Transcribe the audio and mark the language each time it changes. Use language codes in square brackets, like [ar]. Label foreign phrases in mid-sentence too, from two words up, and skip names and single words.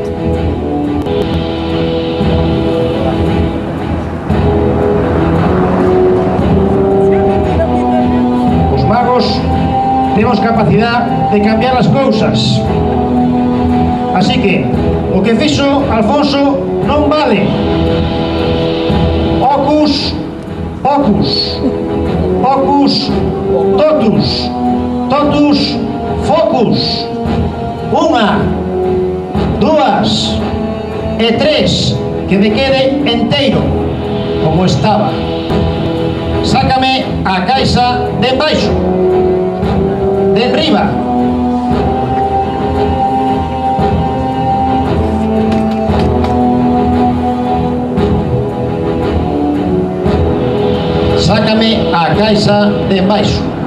[gl] Os magos temos capacidade de cambiar as cousas. Así que o que fixo Alfonso non vale. Hocus pocus, hocus totus, totus focus. 1, 2 e 3, que me quede enteiro como estaba. Sácame a caixa de embaixo, de enriba. Sácame a caixa de embaixo.